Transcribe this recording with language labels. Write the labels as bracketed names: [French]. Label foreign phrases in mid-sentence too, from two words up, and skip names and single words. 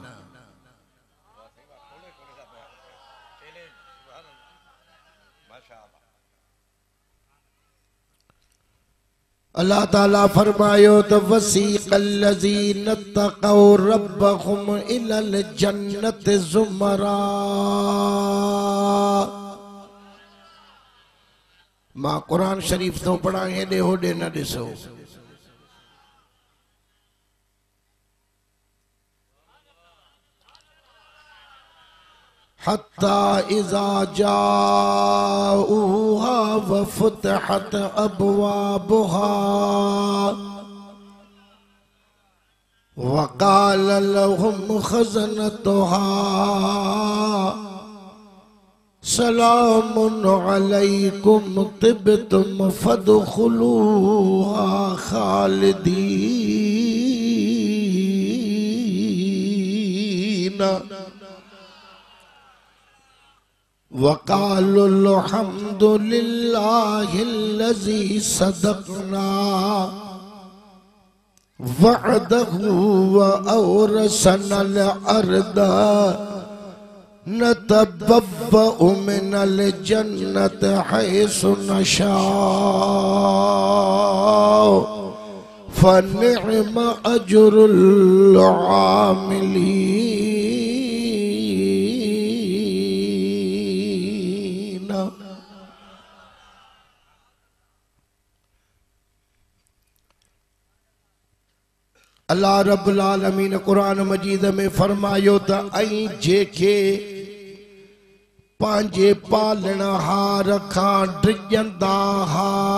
[Sindhi] अल्लाह ताला फरमायो तो [Arabic] وسيق الذين اتقوا ربهم إلى الجنة زمرا. [Sindhi] मां कुरान शरीफ तो पढ़ा, हेॾे होॾे न ॾिसो। [Arabic] حتى إذا جاءوها وفتحت أبوابها وقال لهم خزنتها سلام عليكم طبتم فادخلوها خالدين وقالوا الحمد لله الذي صدقنا وعده وأورثنا الأرض نتبوأ من الجنة حيث نشاء فنعم أجر العاملين. الله رب العالمين [Sindhi] कुरान मजीद में फरमायो त ऐं जेके पंहिंजे पालणहार खां डिॼंदा हा